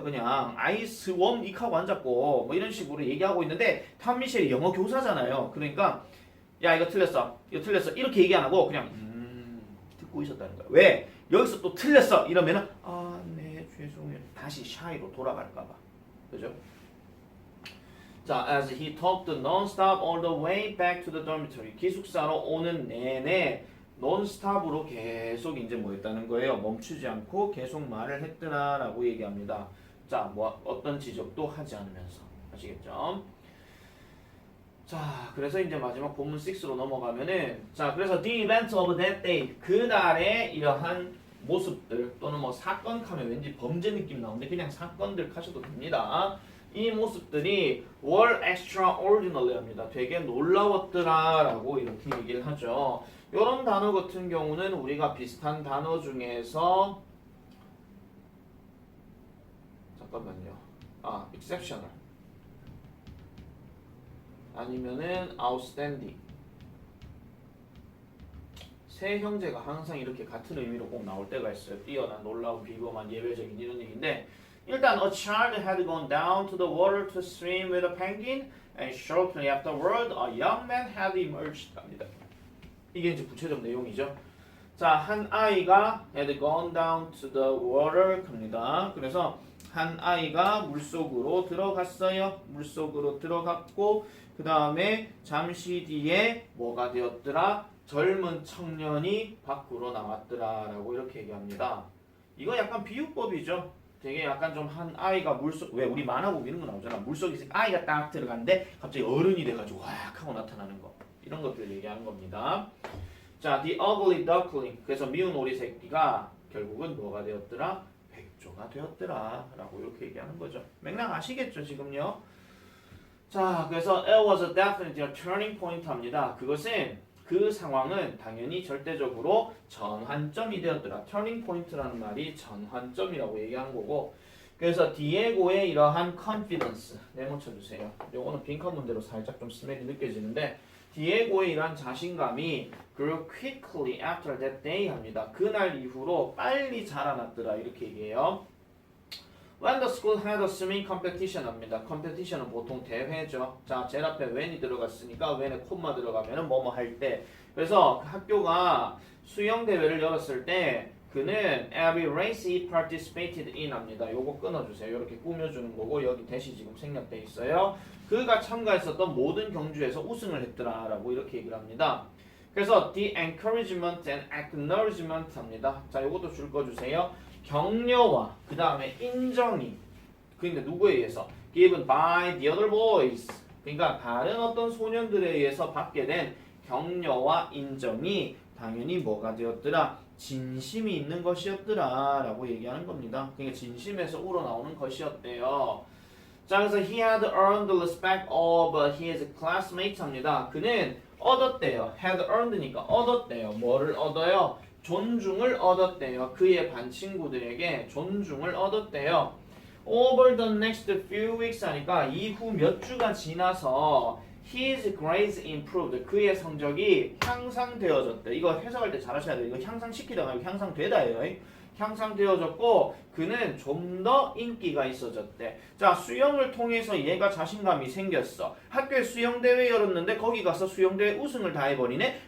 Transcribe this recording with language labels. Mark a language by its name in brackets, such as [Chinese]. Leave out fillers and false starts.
[Korean] 그냥 [English] I swam [Korean] 이렇게 하고 앉았고 뭐 이런 식으로 얘기하고 있는데 탐미셸이 영어 교사잖아요. 그러니까 야 이거 틀렸어 이렇게 얘기 안 하고 그냥 듣고 있었다는 거야. 왜? 여기서 또 틀렸어 이러면은 네 죄송해요 다시 샤이로 돌아갈까봐. 그죠? [English] 자, as he talked non-stop all the way back to the dormitory. [Korean] 기숙사로 오는 내내 non-stop으로 계속 이제 뭐 했다는 거예요? 멈추지 않고 계속 말을 했더라라고 얘기합니다. 자, 뭐 어떤 지적도 하지 않으면서. 아시겠죠? 자, 그래서 이제 마지막 본문 6로 넘어가면은 자, 그래서 [English] the events of that day. [Korean] 그날의 이러한 모습들 또는 뭐 사건 하면 왠지 범죄 느낌 나오는데 그냥 사건들 하셔도 됩니다. 이 모습들이 [English] were extraordinary [Korean] 합니다. 되게 놀라웠더라라고 이렇게 얘기를 하죠. 이런 단어 같은 경우는 우리가 비슷한 단어 중에서 잠깐만요. exceptional 아니면은 outstanding 세 형제가 항상 이렇게 같은 의미로 꼭 나올 때가 있어요. 뛰어난, 놀라운, 비범한, 예외적인 이런 얘기인데 일단 [English] a child had gone down to the water to swim with a penguin and shortly afterward a young man had emerged 합니다. [Korean] 이게 이제 구체적 내용이죠. [English] 자, [Korean] 한 아이가 [English] had gone down to the water 합니다. [Korean] 그래서 한 아이가 물속으로 들어갔어요. 물속으로 들어갔고 그 다음에 잠시 뒤에 뭐가 되었더라? 젊은 청년이 밖으로 나왔더라라고 이렇게 얘기합니다. 이거 약간 비유법이죠. 되게 약간 좀 한 아이가 물속 왜 우리 만화 보면 이런 거 나오잖아. 물속에 아이가 딱 들어갔는데 갑자기 어른이 돼가지고 확 하고 나타나는 거 이런 것들 얘기하는 겁니다. 자, [English] the ugly duckling [Korean] 그래서 미운 오리 새끼가 결국은 뭐가 되었더라? 백조가 되었더라라고 이렇게 얘기하는 거죠. 맥락 아시겠죠 지금요? [English] 자, 그래서 it was definitely a turning point 합니다. [Korean] 그것은 그 상황은 당연히 절대적으로 전환점이 되었더라. turning point라는 말이 전환점이라고 얘기하는 거고 그래서 디에고의 이러한 confidence 네모 쳐주세요. 요거는 빈칸 문제로 살짝 좀 스멜이 느껴지는데 디에고의 이러한 자신감이 [English] grew quickly after that day [Korean] 합니다. 그날 이후로 빨리 자라났더라 이렇게 얘기해요. [English] When the school had a swimming competition 합니다. [Korean] competition은 보통 대회죠. 자, 제일 앞에 when이 들어갔으니까 when에 콤마 들어가면은 뭐뭐 할 때. 그래서 그 학교가 수영 대회를 열었을 때 그는 [English] every race he participated in [Korean] 합니다. 요거 끊어주세요. 이렇게 꾸며주는 거고 여기 대시 지금 생략돼 있어요. 그가 참가했었던 모든 경주에서 우승을 했더라라고 이렇게 얘기를 합니다. [English] 그래서 the encouragement and acknowledgement 합니다. [Korean] 자, 요것도 줄 거 주세요. 격려와 그 다음에 인정이 그러니까 누구에 의해서 [English] given by the other boys [Korean] 그러니까 다른 어떤 소년들에 의해서 받게 된 격려와 인정이 당연히 뭐가 되었더라? 진심이 있는 것이었더라 라고 얘기하는 겁니다. 그러니까 진심에서 우러나오는 것이었대요. [English] 자, 그래서 he had earned the respect of his classmates 합니다. [Korean] 그는 얻었대요. had earned니까 얻었대요. 뭐를 얻어요? 존중을 얻었대요. 그의 반 친구들에게 존중을 얻었대요. [English] Over the next few weeks [Korean] 하니까 이후 몇 주가 지나서 [English] his grades improved. [Korean] 그의 성적이 향상되어졌대. 이거 해석할 때 잘 하셔야 돼요. 이거 향상시키다가 향상되다예요. 향상되어졌고 그는 좀 더 인기가 있어졌대. 자, 수영을 통해서 얘가 자신감이 생겼어. 학교에 수영대회 열었는데 거기 가서 수영대회 우승을 다 해버리네?